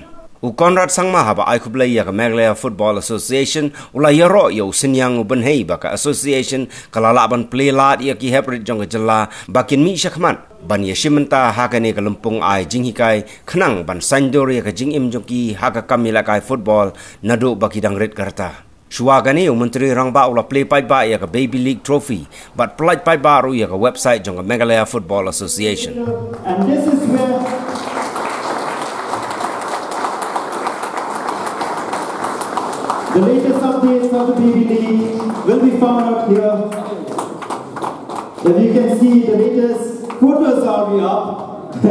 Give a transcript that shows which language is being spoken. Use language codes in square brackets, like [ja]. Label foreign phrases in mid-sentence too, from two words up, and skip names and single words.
[kha] Konrad Sangma haba ai kublai ya ka Meghalaya Football Association ula yaro yo sinyang ubenhei baka association kalala ban play lat ya ki hebrit jong Jylla bakin mi syakmat ban ya shimenta hakane ka lempung ai jinghikai khnang ban sandor ya ka jingim jongki haka kamila kai football nadu baki dangrit karta Shuagani Myntri Rangbah ula play Paidbah ya ka Baby League trophy but play Paidbah ru ya ka website jong Meghalaya Football Association. [en] And this is where the latest updates of the Baby League will be found out here. As you can see, the latest photos are up.